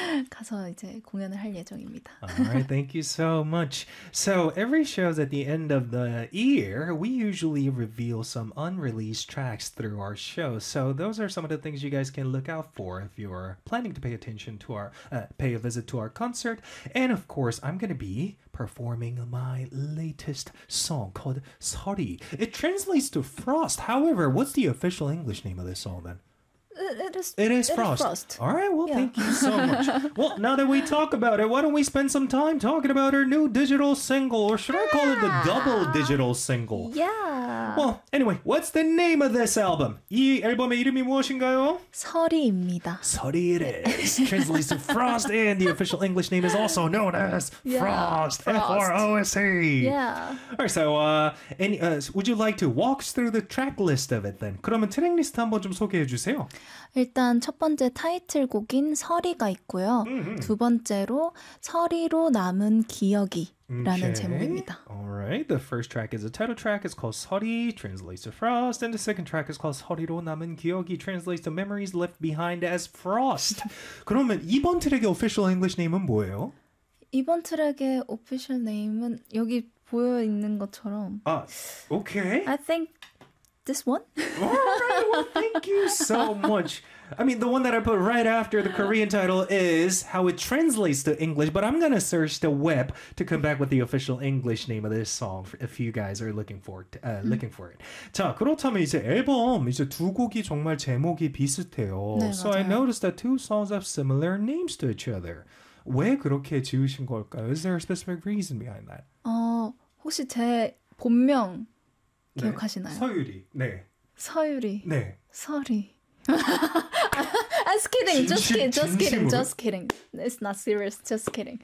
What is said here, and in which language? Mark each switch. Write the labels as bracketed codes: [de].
[ko] 가서 이제 공연을 할 예정입니다. [en] All right, thank you so much. So, every show's at the end of the year, we usually reveal some unreleased tracks through our show. So, those are some of the things you guys can look out for if you're planning to pay attention to our pay a visit to our concert. And of course, I'm gonna be performing my latest song called Sori. It translates to frost. However, what's the official English name of this song then? It is It is frost. frost. All right, well, Yeah. thank you so much. Well, now that we talk about it, why don't we spend some time talking about our new digital single, or should I call it the double digital single? Well, anyway, what's the name of this album? [ko] 이 앨범의 이름이 무엇인가요? 설이입니다. [en] Sori it is. Translates to frost, and the official English name is also known as Yeah, Frost, frost. Frose. Yeah. All right, so would you like to walk us through the track list of it then? [ko] 그러면 트랙 리스트 한번 좀 소개해 주세요. 일단 첫 번째 타이틀곡인 서리가 있고요. 두 번째로 서리로 남은 기억이라는 [en] Okay. [ko] 제목입니다. [en] Alright. The first track is a title track. It's called Sori, translates to Frost. And the second track is called Sori로 남은 기억이, translates to Memories Left Behind as Frost. [ko] 그러면 이번 트랙의 [en] official English [ko] 네임은 뭐예요? 이번 트랙의 오피셜 네임은 여기 보여 있는 것처럼 [en] Okay. I think this one? 'Thank you so much. I mean, the one that I put right after the Korean title is how it translates to English, but I'm gonna search the web to come back with the official English name of this song if you guys are looking for it. [ko] 자, 그렇다면 이제 앨범 이제 두 곡이 정말 제목이 비슷해요. 네, [en] So I [ko] 맞아요. [en] noticed that two songs have similar names to each other. [ko] 왜 그렇게 지으신 걸까요? [en] Is there a specific reason behind that? [ko] 혹시 제 본명 네, 기억하시나요? 서유리. 네. 서유리, 네. [en] 서리. Just kidding, just kidding, just kidding, [ko] 진심으로? [en] just kidding. It's not serious, just kidding.